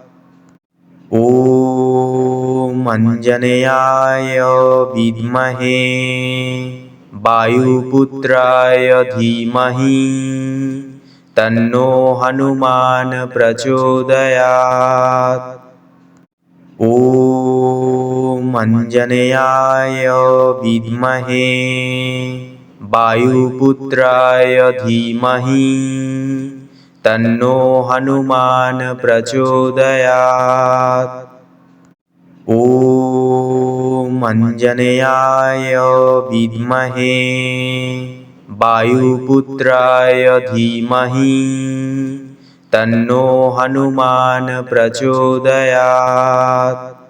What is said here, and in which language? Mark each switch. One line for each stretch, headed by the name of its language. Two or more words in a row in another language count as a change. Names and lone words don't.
Sanskrit: ওম অঞ্জনেয়ায় বিদ্মহে বায়ুপুত্রায় ধীমহি তন্নো হনুমান প্রচোদয়াৎ। ওম অঞ্জনেয়ায় বিদ্মহে বায়ুপুত্রায় ধীমহি তন্নো হনুমান প্রচোদয়াৎ। ওম अंजनेयाय विद्महे वायुपुत्राय धीमहि तन्नो हनुमान प्रचोदयात्।